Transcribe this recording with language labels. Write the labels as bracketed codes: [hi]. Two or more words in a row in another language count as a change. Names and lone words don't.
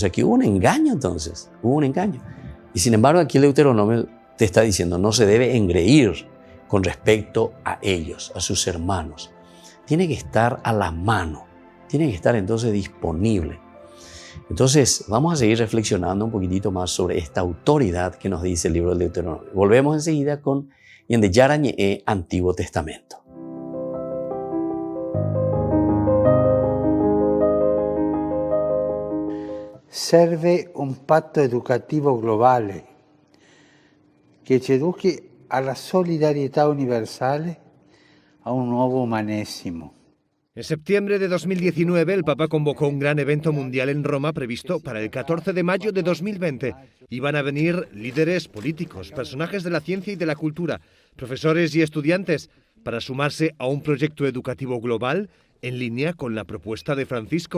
[es] Aquí hubo un engaño entonces, hubo un engaño. Y sin embargo, aquí el Deuteronomio te está diciendo, no se debe engreír con respecto a ellos, a sus hermanos. Tiene que estar a la mano, tiene que estar entonces disponible. Entonces, vamos a seguir reflexionando un poquitito más sobre esta autoridad que nos dice el libro del Deuteronomio. Volvemos enseguida con Ñande Yara Ñe'e, Antiguo Testamento. [it] Serve un patto educativo globale che ci educhi alla solidarietà universale, a un nuovo umanesimo. [es] En septiembre de 2019, el Papa convocó un gran evento mundial en Roma previsto para el 14 de mayo de 2020. Iban a venir líderes políticos, personajes de la ciencia y de la cultura, profesores y estudiantes, para sumarse a un proyecto educativo global en línea con la propuesta de Francisco.